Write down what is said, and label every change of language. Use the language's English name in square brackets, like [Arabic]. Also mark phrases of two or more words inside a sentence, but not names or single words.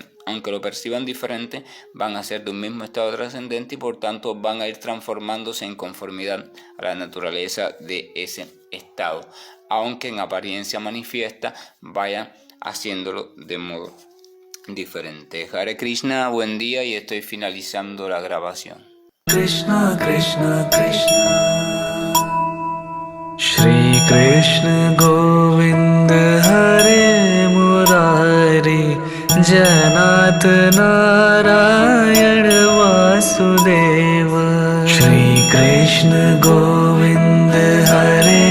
[Spanish] Aunque lo perciban diferente, van a ser de un mismo estado trascendente y por tanto van a ir transformándose en conformidad a la naturaleza de ese estado, aunque en apariencia manifiesta vayan haciéndolo de modo diferente. [Sanskrit] हरे कृष्ण, [Spanish] buen día, y estoy finalizando la grabación. [Sanskrit] कृष्ण कृष्ण कृष्ण श्री कृष्ण गोविन्द हरे मुरारि जनत नारायण वासुदेव श्री कृष्ण गोविन्द हरे